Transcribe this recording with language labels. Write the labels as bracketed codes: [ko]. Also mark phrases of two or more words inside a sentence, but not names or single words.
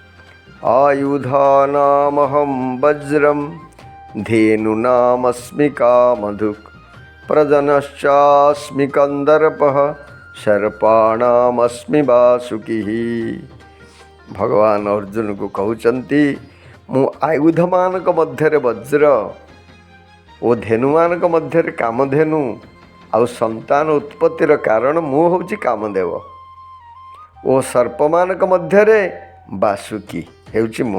[sa] आयुधानामहं वज्रं धेनुनामस्मि कामधुक् प्रजनश्चास्मि कंदर्पः सर्पाणामस्मि वासुकिः। [or] ଭଗବାନ ଅର୍ଜୁନ କୁ କହୁଛନ୍ତି ମୁଁ ଆୟୁଧ ମାନଙ୍କ ମଧ୍ୟ ବଜ୍ର ଓ ଧେନୁ ମାନଙ୍କ ମଧ୍ୟ କାମଧେନୁ ଆଉ ସନ୍ତାନ ଉତ୍ପତ୍ତିର କାରଣ ମୁଁ ହେଉଛି କାମଦେବ ଓ ସର୍ପ ମାନଙ୍କ ମଧ୍ୟ ବାସୁକୀ ହେଉଛି ମୁଁ।